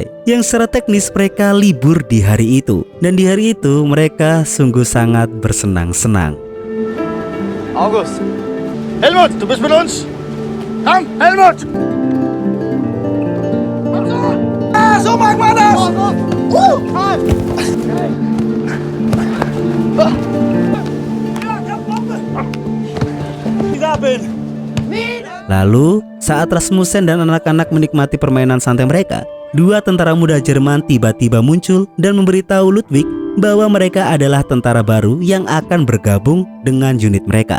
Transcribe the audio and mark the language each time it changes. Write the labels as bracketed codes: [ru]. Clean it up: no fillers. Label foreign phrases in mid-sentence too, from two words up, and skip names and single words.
[id] Yang secara teknis mereka libur di hari itu. Dan di hari itu mereka sungguh sangat bersenang-senang. [de] August! Helmut, du bist mit uns! Komm, Helmut! So mag man das! [id] Lalu, saat Rasmussen dan anak-anak menikmati permainan santai mereka, dua tentara muda Jerman tiba-tiba muncul dan memberitahu Ludwig bahwa mereka adalah tentara baru yang akan bergabung dengan unit mereka.